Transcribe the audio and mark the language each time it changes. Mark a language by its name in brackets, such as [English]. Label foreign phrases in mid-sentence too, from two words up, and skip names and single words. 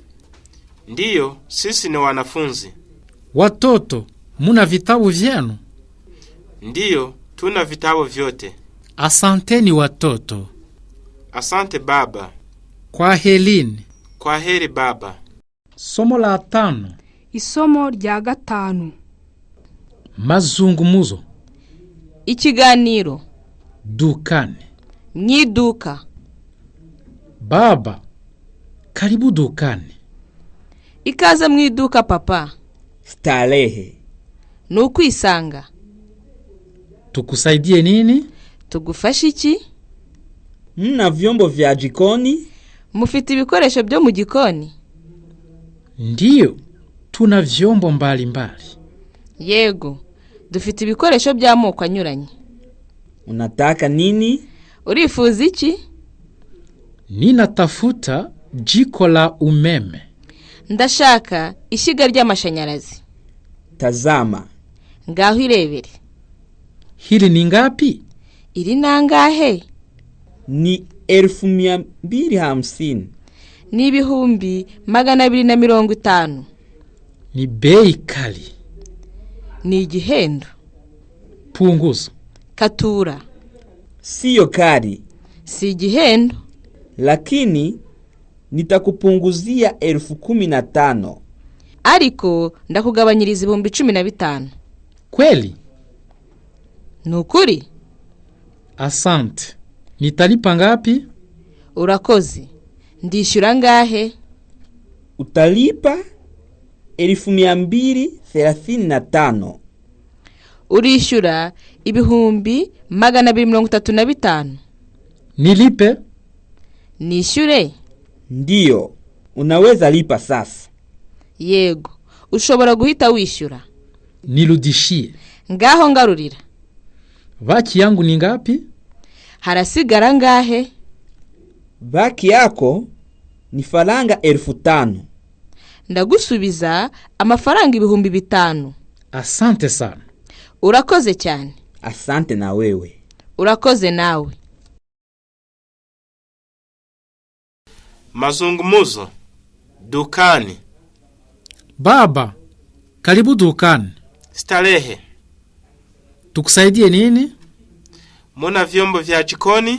[Swahili] Ndiyo, sisi ni wanafunzi. Watoto, muna vitabu vyenu? Ndiyo, tuna vitabu vyote. Asanteni watoto. Asante baba. Kwa helini. Kwa heri baba. Somo la 5. [Kinyarwanda] Isomo rya 5. [Swahili] Mazungumzo. [Kinyarwanda] Ikiganiro. [Swahili] Dukani. [Kinyarwanda] Mwiduka. [Swahili] Baba, karibu dukani. [Kinyarwanda] Ikaze mwiduka papa. [Swahili] Starehe. [Kinyarwanda] Nukwisanga. [Swahili] Tukusaidie nini? [Kinyarwanda] Tugufasha iki? [Swahili] Mna vyombo vya jikoni? [Kinyarwanda] Mufite ibikoresho byo mu gikoni? [Swahili] Ndiyo, tuna vyombo mbalimbali. [Kinyarwanda] Yego, dufite ibikoresho by'amoko anyuranye. [Swahili] Unataka nini? [Kinyarwanda] Urifuza iki? [Swahili] Ninatafuta jiko la umeme. [Kinyarwanda] Ndashaka ishiga ry'amashanyarazi. [Swahili] Tazama. [Kinyarwanda] Ngaho irebere. [Swahili] Hili ni ngapi? [Kinyarwanda] Iri nangahe? [Swahili] ni 250. [Kinyarwanda] Ni ibihumbi 250. [Swahili] Ni bei kali. [Kinyarwanda] Ni igihendo. [Swahili] Punguzo. [Kinyarwanda] Katura. [Swahili] Siyo kali, [Kinyarwanda] Si igihendo. [Swahili] lakini nitakupunguzia 15,000. [Kinyarwanda] Ariko ndakugabanyiriza ibihumbi 15. [Swahili] Kweli? [Kinyarwanda] Nukuri? [Swahili] Asante. Nitalipa ngapi? [Kinyarwanda] Urakoze. Ndishyura ngahe? [Swahili] Utalipa 235. [Kinyarwanda] Urishyura ibihumbi 235. [Swahili] Nilipe? [Kinyarwanda] Nishyure? [Swahili] Ndiyo, unaweza lipa sasa. [Kinyarwanda] Yego, ushobora guhita wishyura. [Swahili] Nirudishie. [Kinyarwanda] Ngaho ngarurira. [Swahili] Baki yangu ni ngapi? [Kinyarwanda] Harasigara ngahe? [Swahili] Baki yako ni faranga 5,000. [Kinyarwanda] Ndagusubiza amafaranga ibihumbi 5. [Swahili] Asante sana. [Kinyarwanda] Urakoze cyane. [Swahili] Asante na wewe. [Kinyarwanda] Urakoze nawe. [Swahili] Mazungumzo. Dukani. Baba, karibu dukani. Starehe. Tukusaidie nini? Muna vyombo vya jikoni?